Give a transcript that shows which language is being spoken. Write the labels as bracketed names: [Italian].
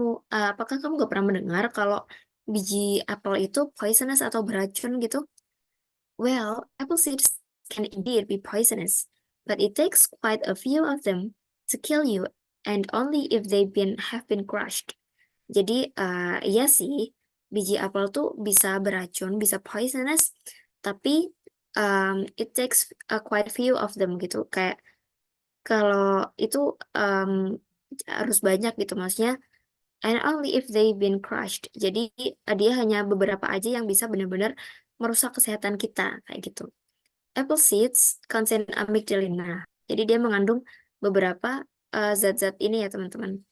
[Indonesian] Apakah kamu gak pernah mendengar kalau biji apel itu poisonous atau beracun gitu? [English] Well, apple seeds can indeed be poisonous, but it takes quite a few of them to kill you, and only if have been crushed. [Indonesian] Jadi, iya sih, biji apel tuh bisa beracun, bisa poisonous, tapi [English] it takes quite few of them [Indonesian] gitu. Kayak kalau itu harus banyak gitu, maksudnya. [English] And only if they've been crushed. [Indonesian] Jadi dia hanya beberapa aja yang bisa benar-benar merusak kesehatan kita kayak gitu. [English] Apple seeds contain amygdalin. [Indonesian] Nah, jadi dia mengandung beberapa zat-zat ini ya teman-teman.